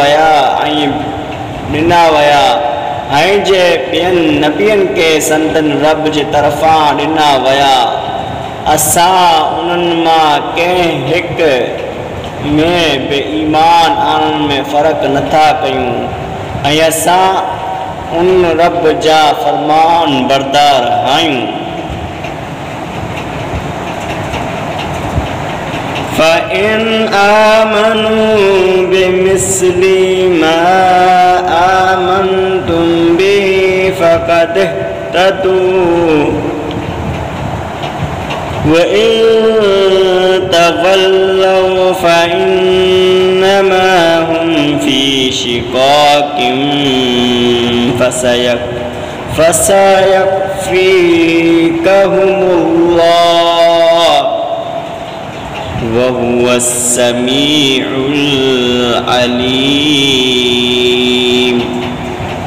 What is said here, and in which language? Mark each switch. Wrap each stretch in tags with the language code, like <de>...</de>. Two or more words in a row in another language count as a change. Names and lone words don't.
<sd>विया ऐं जे ॿियनि नबियनि खे संदनि रब जे तरफ़ां ॾिना विया, असां उन्हनि मां कंहिं हिकु में बि ईमान आणण में फ़र्क़ु नथा कयूं ऐं असां उन रब जा फ़रमान बरदार आहियूं।</sd> <ar>فإن آمنوا بمثل ما آمنتم به فقد اهتدوا وإن تولوا فإنما هم في شقاق فسيكفيكهم الله وهو السميع العليم.</ar>